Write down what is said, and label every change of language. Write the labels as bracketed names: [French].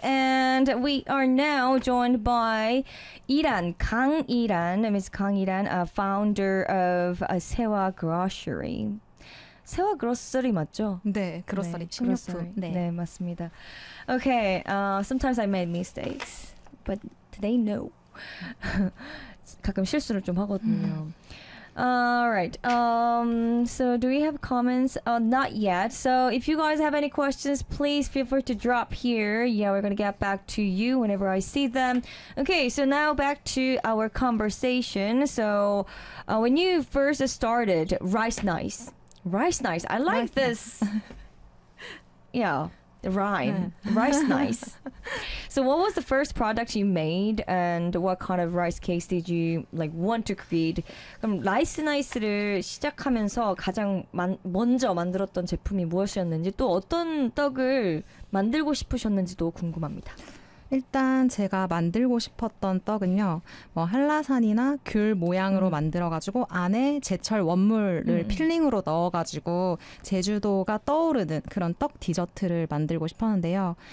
[English] And we are now joined by Iran, Kang Iran. Ms. Kang Iran, a founder of Sewa Grocery. [Korean] Sewa Grocery, 맞죠? 네, Grocery, 식료품. 네, 맞습니다. [English] Okay, sometimes I made mistakes, but today, no. [Korean] 가끔 실수를 좀 하거든요. [English] All right. So do we have comments? Not yet. So if you guys have any questions, please feel free to drop here. Yeah, we're going to get back to you whenever I see them. Okay, so now back to our conversation. So when you first started Rice Nice. Rice Nice. I like rice this. Nice. Yeah, the rhyme. Yeah. Rice Nice. So what was the first product you made and what kind of rice cakes did you like want to create? [Korean] 그럼 라이스 나이스를 시작하면서 가장 먼저 만들었던 제품이 무엇이었는지 또 어떤 떡을 만들고 싶으셨는지도 궁금합니다. 일단 제가 만들고 싶었던 떡은요. 뭐 한라산이나 귤 모양으로 만들어가지고 안에 제철 원물을 필링으로 넣어가지고 제주도가 떠오르는 그런 떡 디저트를 만들고 싶었는데요.